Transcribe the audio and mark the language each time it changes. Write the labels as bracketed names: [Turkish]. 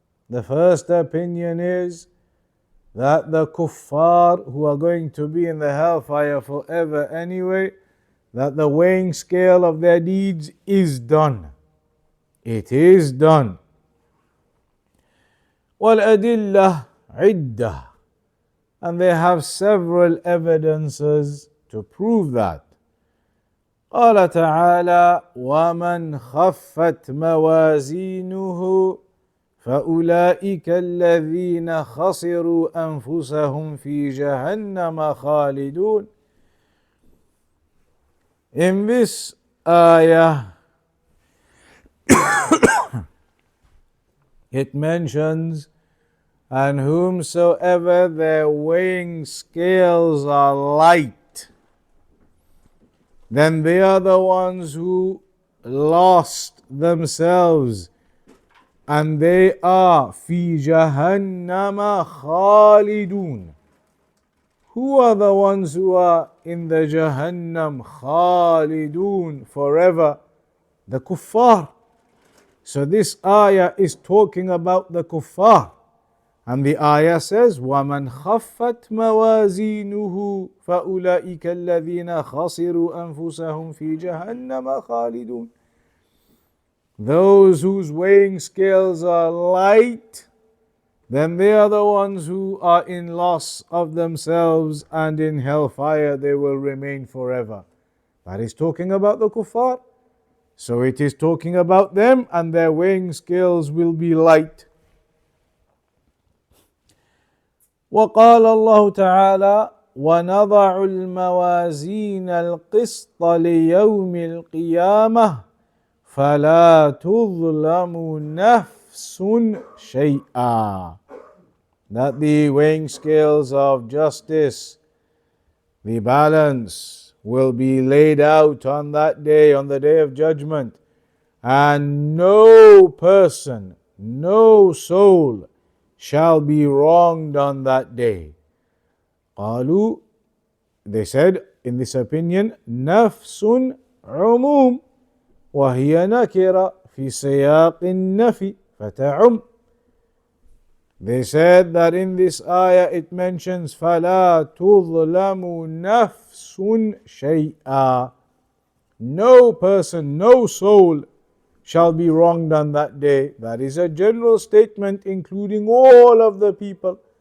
[English] The first opinion is that the kuffar who are going to be in the hellfire forever anyway, that the weighing scale of their deeds is done. It is done. [Arabic] وَالْأَدِلَّةُ عِدَّةٌ, [English] and they have several evidences to prove that. [Arabic] قال تعالى: ومن خفت موازينه فأولئك الذين خسروا أنفسهم في جهنم خالدون. [English] In this ayah, it mentions, and whomsoever their weighing scales are light, then they are the ones who lost themselves, and they are [Arabic] fi jahannama khalidun. [English] Who are the ones who are in the Jahannam khalidun, forever? The kuffar. So this ayah is talking about the kuffar. And the ayah says, [Arabic] وَمَنْ خَفَّتْ مَوَازِينُهُ فَأُولَئِكَ الَّذِينَ خَسِرُوا أَنفُسَهُمْ فِي جَهَنَّمَ خَالِدُونَ. [English] Those whose weighing scales are light, then they are the ones who are in loss of themselves, and in hellfire they will remain forever. That is talking about the kuffar. So it is talking about them, and their weighing scales will be light. [Arabic] وقال الله تعالى ونضع الموازين القسط ليوم القيامة فلا تظلم نفس شيئا. [English] That the weighing scales of justice, the balance, will be laid out on that day, on the day of judgment, and no person, no soul shall be wronged on that day. [Arabic] قالوا, [English] they said in this opinion, [Arabic] نفس عموم وهي نكرة في سياق النفي فتعم. [English] They said that in this ayah it mentions [Arabic] فَلَا تُظْلَمُ نَفْسٌ شَيْئًا. [English] No person, no soul shall be wronged on that day. That is a general statement including all of the people.